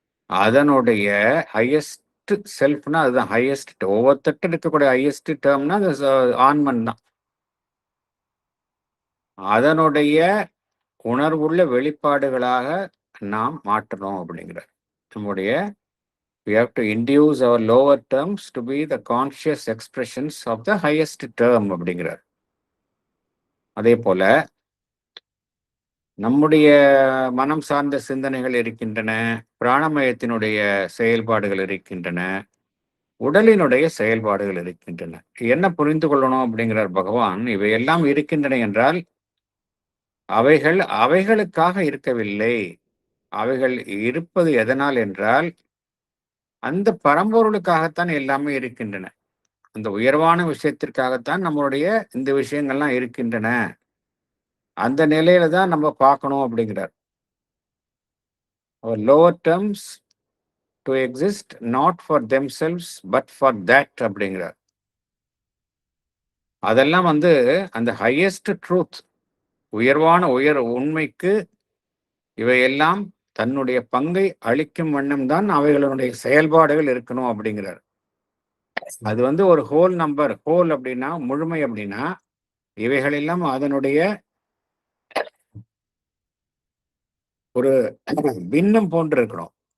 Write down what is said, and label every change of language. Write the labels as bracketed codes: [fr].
[ta] அதனுடைய ஹையஸ்ட் செல்ஃப்னா அதுதான் ஹையஸ்ட். ஒவ்வொருத்தட்ட இருக்கக்கூடிய ஹையஸ்ட் டேர்ம்னா அது ஆண்மன் தான். அதனுடைய உணர்வுள்ள வெளிப்பாடுகளாக நாம் மாற்றணும் அப்படிங்கிறார். [en] நம்முடைய we have to induce our lower terms to be the conscious expressions of the highest term அப்படிங்கிறார். [ta] அதே போல நம்முடைய மனம் சார்ந்த சிந்தனைகள் இருக்கின்றன, பிராணமயத்தினுடைய செயல்பாடுகள் இருக்கின்றன, உடலினுடைய செயல்பாடுகள் இருக்கின்றன. என்ன புரிந்து கொள்ளணும் அப்படிங்கிறார் பகவான். இவையெல்லாம் இருக்கின்றன என்றால் அவைகள் அவைகளுக்காக இருக்கவில்லை. அவைகள் இருப்பது எதனால் என்றால் அந்த பரம்பொருளுக்காகத்தான் எல்லாமே இருக்கின்றன. அந்த உயர்வான விஷயத்திற்காகத்தான் நம்மளுடைய இந்த விஷயங்கள்லாம் இருக்கின்றன. அந்த நிலையில தான் நம்ம பார்க்கணும் அப்படிங்கிறார். [en] Our lower terms to exist not for themselves but for that அப்படிங்கிறார். [ta] அதெல்லாம் வந்து அந்த ஹையஸ்ட் ட்ரூத், உயர்வான உண்மைக்கு இவையெல்லாம் தன்னுடைய பங்கை அளிக்கும் வண்ணம் தான் அவைகளுடைய செயல்பாடுகள் இருக்கணும் அப்படிங்கிறார். அது வந்து ஒரு ஹோல் நம்பர். ஹோல் அப்படின்னா முழுமை அப்படின்னா இவைகள் எல்லாம் அதனுடைய ஒரு பின்னம் போன்று இருக்கணும்.